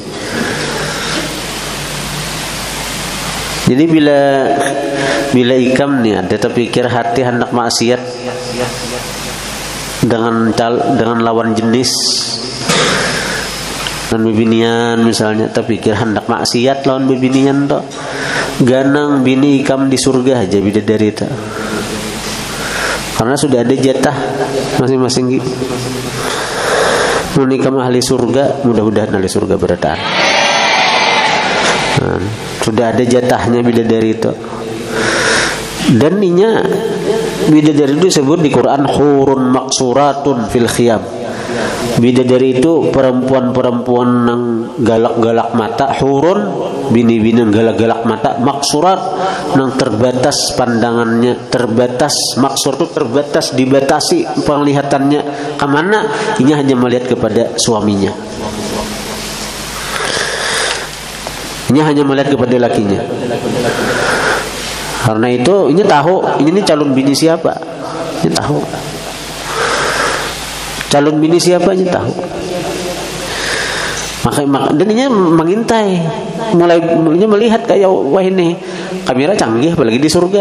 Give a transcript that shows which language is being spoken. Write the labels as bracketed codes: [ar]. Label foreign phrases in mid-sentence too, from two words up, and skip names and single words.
[bjn] Jadi bila ikam nih ada terpikir hati hendak maksiat dengan lawan jenis dan bibinian misalnya, terpikir hendak maksiat lawan bibinian toh, ganang bini ikam di surga aja bidadari itu, karena sudah ada jatah masing-masing gitu. Ikam ahli surga, mudah-mudahan ahli surga berataan. [id] Sudah ada jatahnya bidadari itu. Dan inya bidadari itu disebut di Quran [ar] حور مقصورات في الخيام. [id] Bidadari itu perempuan-perempuan yang galak-galak mata, hurun bini-bini galak-galak mata, maksurat yang terbatas pandangannya, terbatas, maksur itu terbatas, dibatasi penglihatannya kemana, ini hanya melihat kepada suaminya, ini hanya melihat kepada lakinya. Karena itu ini tahu ini calon bini siapa, ini tahu calon bini siapa aja tahu. Makanya dan ini mengintai, mulainya melihat kayak wah ini kamera canggih apalagi di surga.